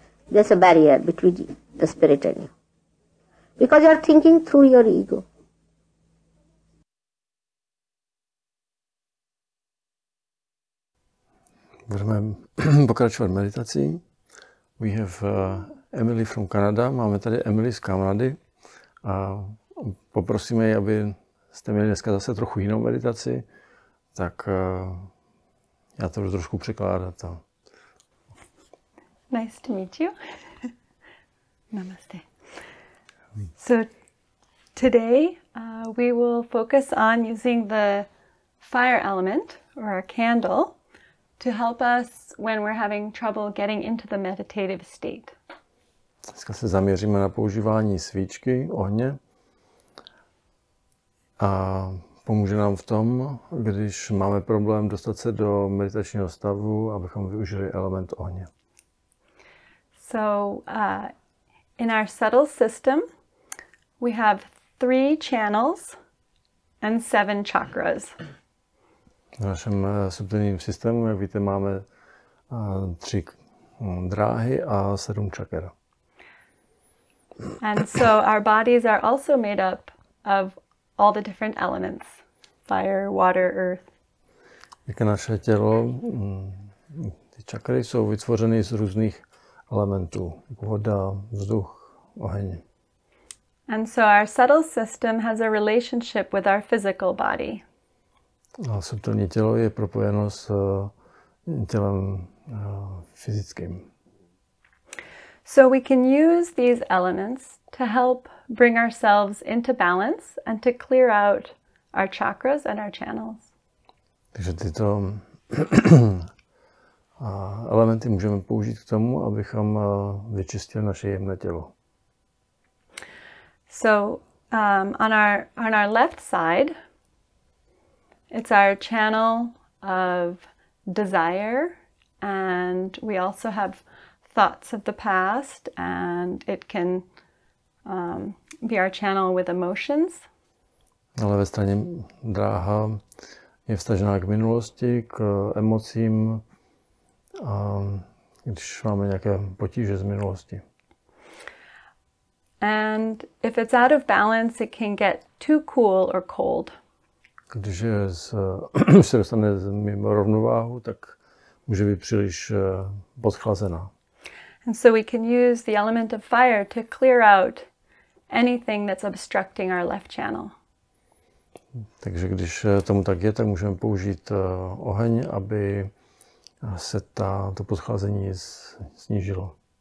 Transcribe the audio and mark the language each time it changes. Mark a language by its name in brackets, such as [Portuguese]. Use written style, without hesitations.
[English] There's a barrier between the spirit and you. Because you are thinking through your ego. [Czech] Budeme pokračovat meditací. [English] We have Emily from Canada. [Czech] Máme tady Emily z Kanady. A poprosíme ji, aby jste měli dneska zase trochu jinou meditaci. Tak já to budu trošku překládat. [English] Nice to meet you. Namaste. So today we will focus on using the fire element or a candle to help us when we're having trouble getting into the meditative state. [Czech] Dneska se zaměříme na používání svíčky, ohně. A pomůže nám v tom, když máme problém dostat se do meditačního stavu, abychom využili element ohně. [English] So in our subtle system, we have 3 channels and 7 chakras. [Czech] V našem subtilním systému, jak víte, máme 3 dráhy a 7 čaker. [English] And so our bodies are also made up of all the different elements: fire, water, earth. [Czech] Jak naše tělo, ty čakry jsou vytvořeny z různých elementů, jako voda, vzduch, oheň. [English] And so our subtle system has a relationship with our physical body. [Czech] A subtilní tělo je propojeno s tělem fyzickým. [English] So we can use these elements to help bring ourselves into balance and to clear out our chakras and our channels. [Czech] Takže tyto elementy můžeme použít k tomu, abychom vyčistili naše jemné tělo. [English] So on our left side, it's our channel of desire, and we also have thoughts of the past, and it can be our channel with emotions. [Czech] Na levé straně dráha je vztažená k minulosti, k emocím, když máme nějaké potíže z minulosti. [English] And if it's out of balance, it can get too cool or cold. [Czech] Když se dostane mimo rovnováhu, tak může být příliš podchlazená. [English] And so we can use the element of fire to clear out anything that's obstructing our left channel. [Czech] Takže když tomu tak je, tak můžeme použít oheň, aby se to podchlazení snížilo.